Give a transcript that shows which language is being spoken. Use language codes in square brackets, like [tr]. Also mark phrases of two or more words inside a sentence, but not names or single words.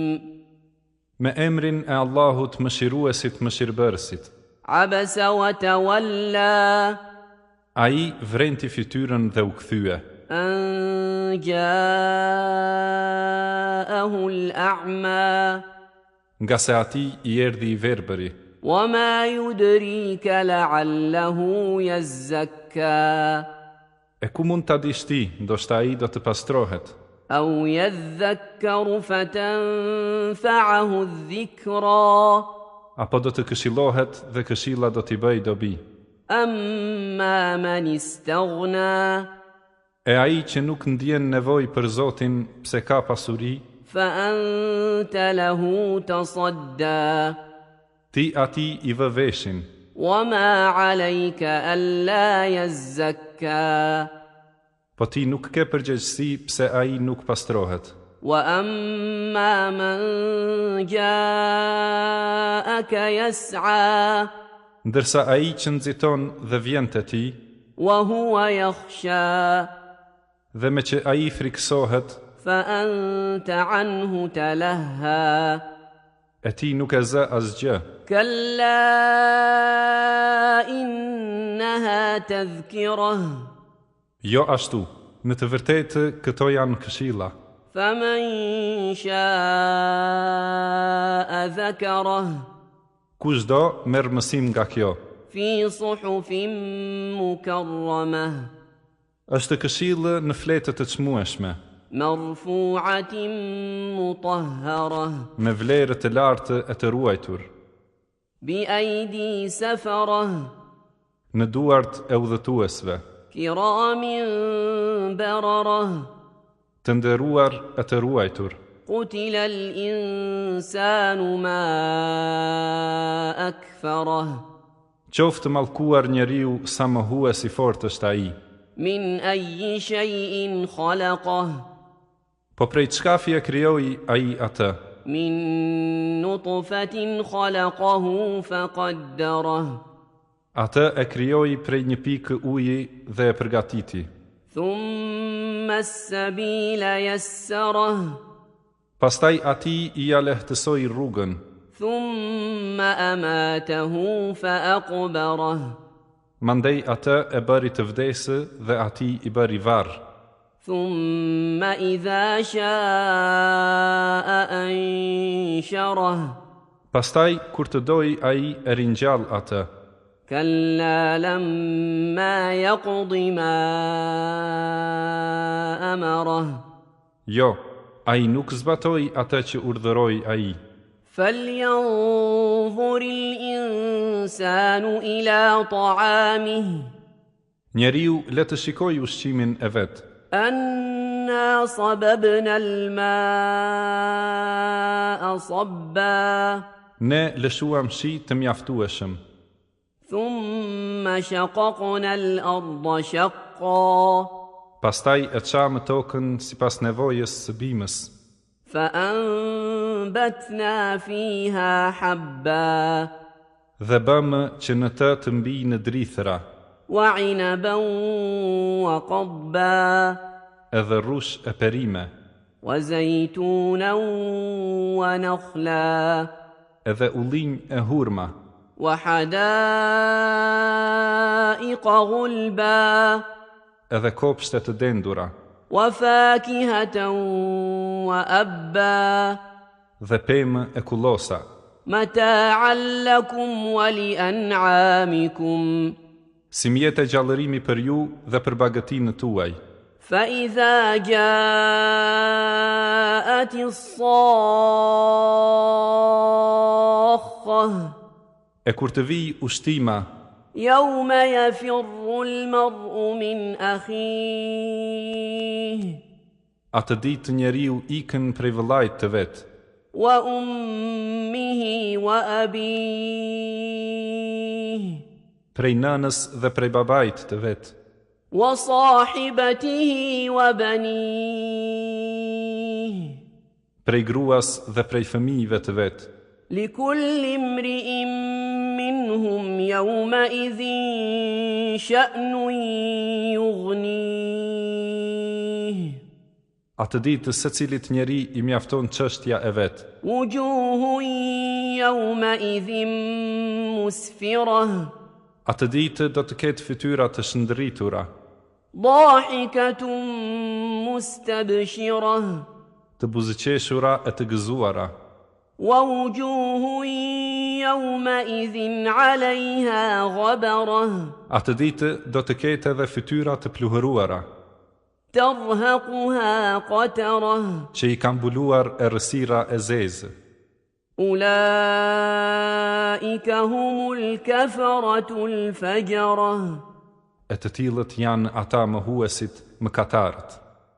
[sq] Me emrin e Allahut mëshiruesit mëshirbërësit. [ar] عبس وتولى. [sq] Ai vrenti fytyrën dhe u kthye. [ar] أن جاءه الأعمى. [sq] Nga se ati i erdhi i verbëri. [ar] وما يدريك لعله يزكى [sq] E ku mund ta dish ti, ndoshta ai do të pastrohet. [ar] أو يذكر فتنفعه الذكرى [sq] Apo do të këshillohet dhe këshilla do t'i bëj dobi. [ar] أما من استغنى [sq] E ai që nuk ndjen nevojë për Zotin pse ka pasuri, [ar] فأنت له تصدى [sq] ti ati i vë veshin. [ar] وما عليك ألا يزكى [sq] Po ti nuk ke përgjegjësi pse ai nuk pastrohet. [ar] وأما من جاءك يسعى [sq] Ndërsa ai që nxiton dhe vjen te ti, [ar] وهو يخشى [sq] dhe me që ai friksohet, [ar] فأنت عنه تلهى [sq] e ti nuk e zë asgjë. [ar] كلا إنها تذكرة [sq] Jo ashtu, në të vërtetë këto janë këshilla. [ar] فمن شاء ذكره [sq] Kushdo merr mësim nga kjo. [ar] في صحف مكرمة [sq] Është këshillë në fletë të çmueshme, [ar] مرفوعة مطهرة [sq] me vlerë të lartë e të ruajtur, [ar] بأيدي سفرة [sq] në duart e udhëtuesve, [ar] كرام بررة [sq] të nderuar e të ruajtur. [ar] قتل الإنسان ما أكفره [sq] Qoftë mallkuar njeriu sa mohues i fortë është ai. [ar] من أي شيء خلقه [sq] Po prej çkafi e krijoi ai atë? [ar] من نطفة خلقه فقدره [sq] Atë e krijoi prej një pikë uji dhe e përgatiti. [ar] ثم السبيل يسره [sq] Pastaj ati i ja lehtësoi rrugën, [ar] ثم أماته فأقبره [sq] mandej atë e bëri të vdesë dhe ati i bëri varr. [ar] ثم إذا شاء أنشره [sq] Pastaj kur të doi ai e ringjall atë. [ar] كلا لما يقض ما أمره [sq] Jo, ai nuk zbatoi atë që urdhëroi ai. [ar] فلينظر الإنسان إلى طعامه [sq] Njeriu le të shikojë ushqimin e vet. [ar] أنا صببنا الماء صبا [sq] Ne lëshuam shi të mjaftueshëm. [ar] ثم شققنا الأرض شقا [sq] Pastaj e çamë tokën sipas nevojës së bimës. [ar] فأنبتنا فيها حبا [sq] Dhe bëmë që në të të mbijnë drithëra, [ar] وعنبا وقضبا [sq] edhe rrush e perime, [ar] وزيتونا ونخلا [sq] edhe ullinj e hurma, [ar] وحدائق غلبا [sq] edhe kopshte të dendura, [ar] وفاكهة وأبا [sq] dhe pemë e kullosa, [ar] متاعا لكم ولأنعامكم [sq] si mjete gjallërimi për ju dhe për bagëtinë tuaj. [ar] فإذا جاءت الصاخة [sq] E kur të vijë ushtima, [ar] يوم يفر المرء من أخيه [sq] atë ditë njeriu ikën prej vëllait të vet, [ar] وأمه وأبيه [sq] prej nënës dhe prej babait të vet, [ar] وصاحبته وبنيه [sq] prej gruas dhe prej fëmijëve të vet, [ar] لكل امرئ منهم يومئذ شأن يغنيه [sq] Atë ditë secilit njeri i mjafton çështja e vet. [ar] وجوه يومئذ مسفرة [sq] Atë ditë do të ketë fytyra të shndërritura, [ar] ضاحكة مستبشرة [sq] të buzëqeshura e të gëzuara. [ar] ووجوه يومئذ عليها غبرة [sq] Atë ditë do të ketë edhe fytyra të pluhëruara, [ar] ترهقها قترة [sq] që i kanë mbuluar errësira e zezë. [ar] أولئك هم الكفرة الفجرة [sq] E të tillët janë ata mohuesit mëkatarët.